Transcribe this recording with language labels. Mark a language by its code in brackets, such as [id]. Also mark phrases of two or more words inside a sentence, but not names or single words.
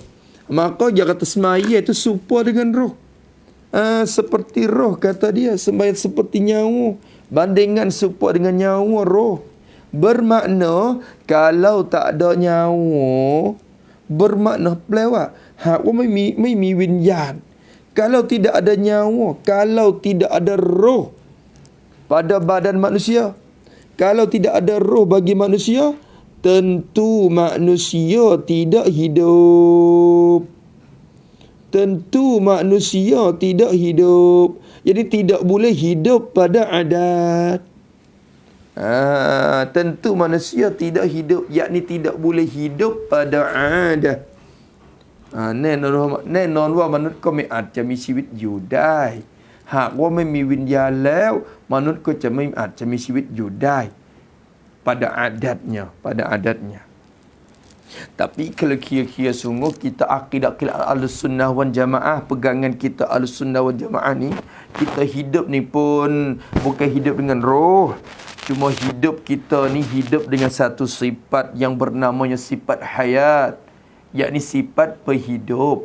[ms] Maka dia kata semaya itu serupa dengan roh. Seperti roh kata dia. Sembahyang seperti nyawa. Bandingan serupa dengan nyawa roh. Bermakna kalau tak ada nyawa, bermakna pelewat. [th] ไม่มีวิญญาณ [ms] Kalau tidak ada nyawa, kalau tidak ada roh pada badan manusia, kalau tidak ada roh bagi manusia, tentu manusia tidak hidup. tentu manusia tidak hidup. Jadi tidak boleh hidup pada adat. Tentu manusia tidak hidup, yakni tidak boleh hidup pada adat. [th] แน่นอนว่ามนุษย์ก็ไม่อาจจะมีชีวิตอยู่ได้หากว่าไม่มีวิญญาณแล้วมนุษย์ก็จะไม่อาจจะมีชีวิตอยู่ได้ pada adatnya. [ms] Tapi kalau kira-kira sungguh kita akidah Ahlussunnah wal Jamaah, pegangan kita Ahlussunnah wal Jamaah ni, kita hidup ni pun bukan hidup dengan roh. Cuma hidup kita ni hidup dengan satu sifat yang bernamanya sifat hayat, yakni sifat berhidup.